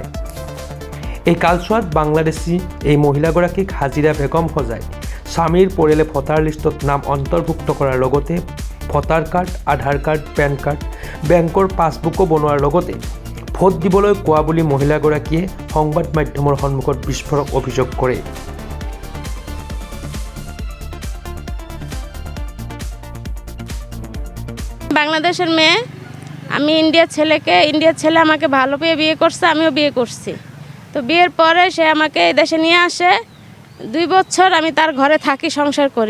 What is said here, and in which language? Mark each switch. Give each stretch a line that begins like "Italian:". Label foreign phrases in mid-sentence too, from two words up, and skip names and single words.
Assamese: এই কালচোৱাত বাংলাদেশী এই মহিলাগৰাকীক হাজিৰা বেগম সজাই স্বামীৰ পৰিয়ালে ভোটাৰ লিষ্টত নাম অন্তৰ্ভুক্ত কৰাৰ লগতে ভোটাৰ কাৰ্ড, আধাৰ কাৰ্ড, পেন কাৰ্ড, বেংকৰ পাছবুকো বনোৱাৰ লগতে ভোট দিবলৈ কোৱা বুলি মহিলাগৰাকীয়ে সংবাদ মাধ্যমৰ সন্মুখত বিস্ফোৰক অভিযোগ কৰে।
Bangla: বাংলাদেশের মেয়ে, আমি ইন্ডিয়ার ছেলে আমাকে ভালো পেয়ে বিয়ে করছে, আমিও বিয়ে করছি। তো বিয়ের পরে সে আমাকে এই দেশে নিয়ে আসে। 2 বছর আমি তার ঘরে থাকি, সংসার করি।